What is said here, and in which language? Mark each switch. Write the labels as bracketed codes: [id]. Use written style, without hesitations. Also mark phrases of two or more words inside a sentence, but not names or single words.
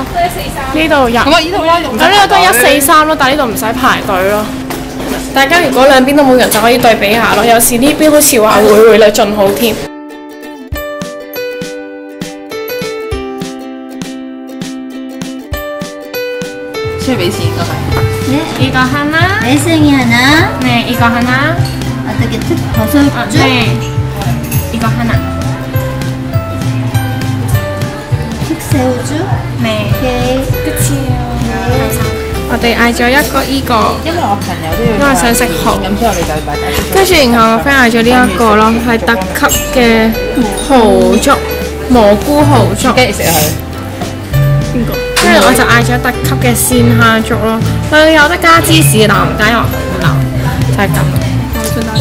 [yue] 呢度有，咁呢度都143咯，但係呢度唔使排隊咯。大家如果兩邊都冇人就可以對比下咯。有時呢邊好似話匯率盡好添。出俾錢都係。 [ko] 이거 하나. 매생이 하나. 네, 이거 하나. 어떻게 버섯죽? 네, 이거 하나. 특새우죽? 네. 오케이. 끝이에요. [yue] 我哋嗌咗一個依個，因為我朋友都要，因為想食蠔，咁所以我哋就擺低。跟住然後我 friend 嗌咗呢一個咯，係特級嘅蠔粥，蘑菇蠔粥。跟住食佢。邊個？跟住我就嗌咗特級嘅鮮蝦粥咯，佢有得加芝士，但我唔加，因為好流，就係咁。